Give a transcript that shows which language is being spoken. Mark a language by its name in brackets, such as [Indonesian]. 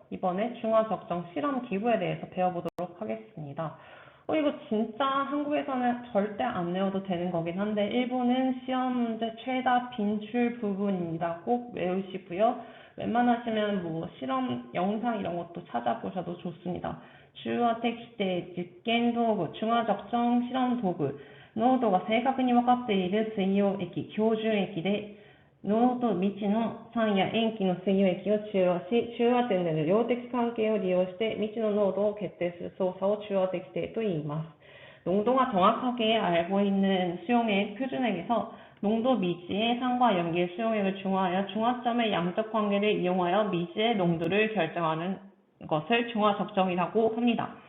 [Korean] 이번에 중화적정 실험기구에 대해서 배워보도록 하겠습니다. 이거 진짜 한국에서는 절대 안 외워도 되는 거긴 한데 일본은 시험 문제 최다 빈출 부분이라고 꼭 외우시고요. 웬만하시면 뭐 실험 영상 이런 것도 찾아보셔도 좋습니다. [Japanese] 주어텍시대実験道具 [Korean] 중화적정 실험 도구 [Japanese] 濃度が正確に分かっている水溶液、標準液で濃度未知の酸や塩基の水溶液を中和し、中和点での量的関係を利用して未知の濃度を決定する操作を中和滴定と言います。 [Korean] 농도가 정확하게 알고 있는 수용액 표준액에서 농도 미지의 산과 염기의 수용액을 중화하여 중화점의 양적 관계를 이용하여 미지의 농도를 결정하는 것을 중화적정이라고 합니다.